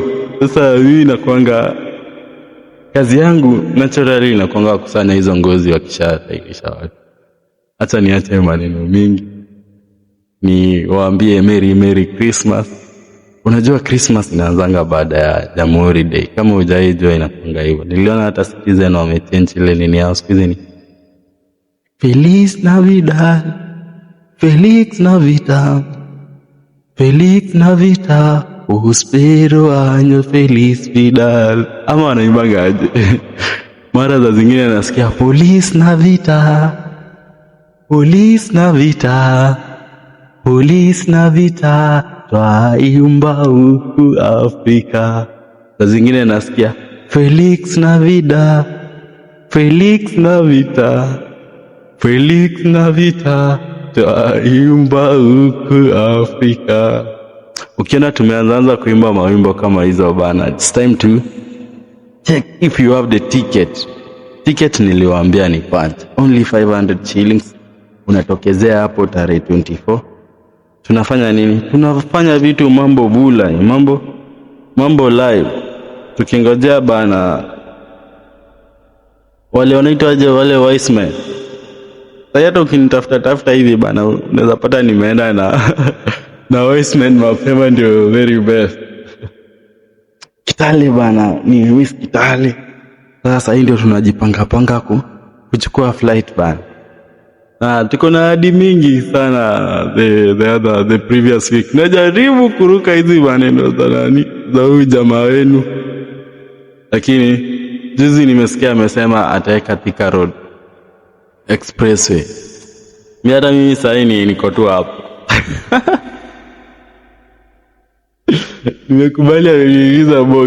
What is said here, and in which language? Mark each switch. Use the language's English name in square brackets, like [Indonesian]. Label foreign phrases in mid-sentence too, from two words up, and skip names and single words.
[Swahili] Sasa mimi nakuanga kazi yangu naturally inakuanga kusanya hizo ngozi wakishatairisha watu. Acha niache maneno mingi. Ni waambie [English] Merry Christmas. [Swahili] Unajua Christmas inaanzanga baada ya Jamhuri Day. Kama hujaijua inakuanga hivyo. Niliona hata Citizen wamechange ile nini yao siku hizi ni [Spanish] Feliz Navidad, Feliz Navidad, Feliz Navidad, Prospero año Feliz Vidal. [Swahili] Ama wanaimbaga aje? Mara za zingine nasikia [Spanish] Feliz Navidad, Feliz Navidad, Feliz Navidad, [Swahili] twaimba huku Afrika. Za zingine nasikia [Spanish] Feliz Navidad, Feliz Navidad, Feliz Navidad, [Swahili] twaimba huku Afrika. Ukiona tumeanza kuimba mawimbo kama hizo bana, [English] it's time to check if you have the ticket. [Swahili] Ticket niliwaambia ni punch, [English] only 500 shillings. [Swahili] Unatokezea hapo tarehe 24. Tunafanya nini? Tunafanya vitu mambo bula, mambo live. Tukingojea bana wale wanaitwa aje wale [English] wise men. [Swahili] Sasa ukinitafuta hivi bana unaweza pata nimeenda na [English] wise men [Swahili] mapema ndio [English] very best. [Swahili] Kitale bana ni Miss Kitale. Sasa hii ndio tunajipanga kuchukua flight bana. Tuko na hadi mingi sana [English] the previous week. [Swahili] Najaribu kuruka hizi maneno za huyu jamaa wenu. Lakini juzi nimesikia amesema ataweka Thika Road Expressway. Mimi sasa niko tu hapo. Nimekubali ameniingiza box.